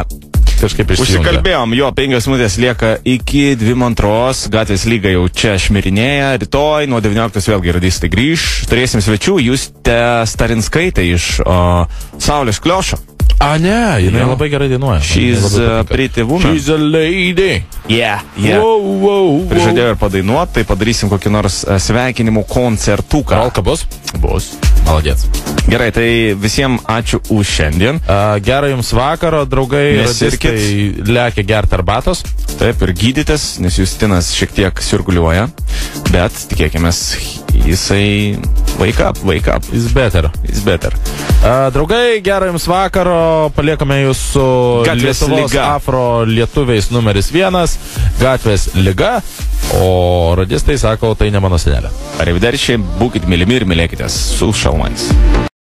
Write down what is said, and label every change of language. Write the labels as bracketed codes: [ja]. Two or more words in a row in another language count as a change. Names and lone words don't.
[lt] Kažkaip išsijungė. Užsikalbėjom, jo, 5 minutės lieka iki 2:02, gatvės lyga jau čia šmirinėja, rytoj nuo 19 vėlgi radistai grįž, turėsim svečių, Justė Starinskaitė iš Saulės Kliošo. A, ne, jinai Jo. labai gerai dainuoja. [en] She's a pretty woman. She's a lady. Yeah. Wow. [lt] Prižadėjau ir padainuoti, tai padarysim kokį nors sveikinimų koncertuką. Rolka bus? Bus. Maladėts. Gerai, tai visiems ačiū už šiandien. Gero jums vakaro, draugai. Nesirkit. Radistai lekia gerti arbatos. Taip, ir gydytis, nes Justinas šiek tiek sirguliuoja, bet tikėkime, jisai [en] wake up. Is better. It's better. [lt] Draugai, gero jums vakaro, paliekame jūs su Gatvės Lietuvos lyga. afro lietuviais numeris 1, gatvės lyga, o radistai sako, tai ne mano senelė. Arrivederci, būkit mylimi ir mylėkitės su šalmais.